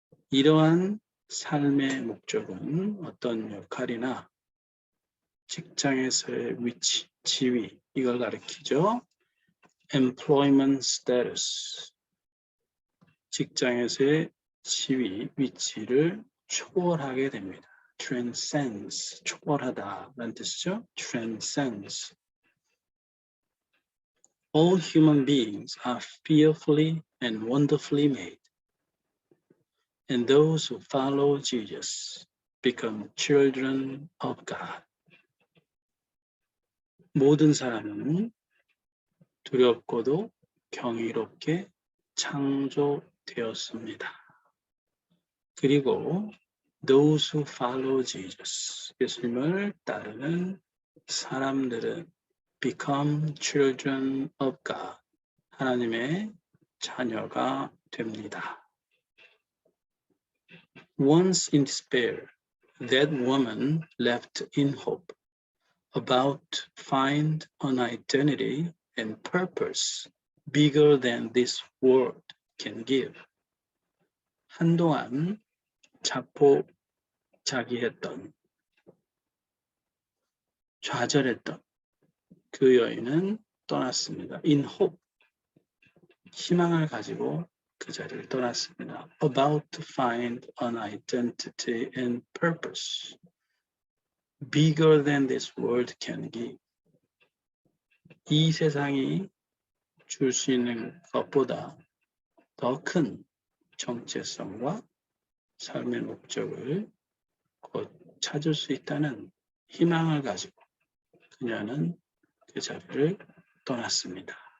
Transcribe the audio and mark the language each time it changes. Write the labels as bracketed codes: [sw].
[ko] 이러한 삶의 목적은 어떤 역할이나 직장에서의 위치, 지위, 이걸 가리키죠. [en] employment status. [ko] 직장에서의 지위, 위치를 초월하게 됩니다. transcends, 초월하다라는 뜻이죠. [en] transcends. All human beings are fearfully and wonderfully made. And those who follow Jesus become children of God. [ko] 모든 사람은 두렵고도 경이롭게 창조되었습니다. [en] 그리고 those who follow Jesus, [ko] 예수님을 따르는 사람들은 [en] become children of God, [ko] 하나님의 자녀가 됩니다. [en] Once in despair, that woman left in hope about to find an identity and purpose bigger than this world can give. [ko] 한동안 자포자기했던, 좌절했던 그 여인은 떠났습니다. [en] In hope, [ko] 희망을 가지고 그 자리를 떠났습니다. [en] About to find an identity and purpose bigger than this world can give. [ko] 이 세상이 줄 수 있는 것보다 더 큰 정체성과 삶의 목적을 곧 찾을 수 있다는 희망을 가지고 그녀는 그 자리를 떠났습니다.